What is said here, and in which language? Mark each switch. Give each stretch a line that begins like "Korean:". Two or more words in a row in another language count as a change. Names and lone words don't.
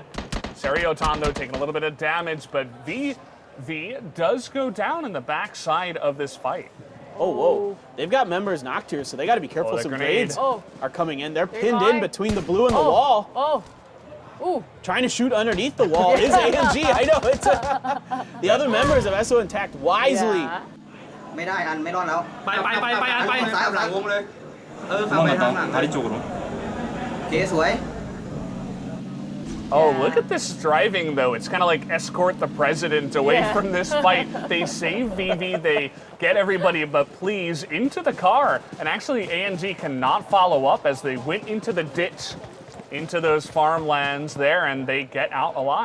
English: Seriotan, though, taking a little bit of damage, but V does go down in the backside of this fight. Oh, whoa. They've got members knocked here, so they got to be careful. the Some grenade. grenades are coming in. They're pinned high. in between the blue and the wall. Ooh. Trying to shoot underneath the wall is ANG. I know. It's the other members of SO Intact wisely.
Thai: ไม่ได้อันไม่รอดแล้ว ไป ซ้ายกับหลังวงเลยฝั่งไปทางหลัง
Korean: 다리 쪽으로.
Thai: โอเคสวย
English: Oh, look at this driving, though. It's kind of like escort the president away from this fight. They save VV, they get everybody but Please into the car. And actually, ANG cannot follow up as they went into the ditch, into those farmlands there, and they get out alive.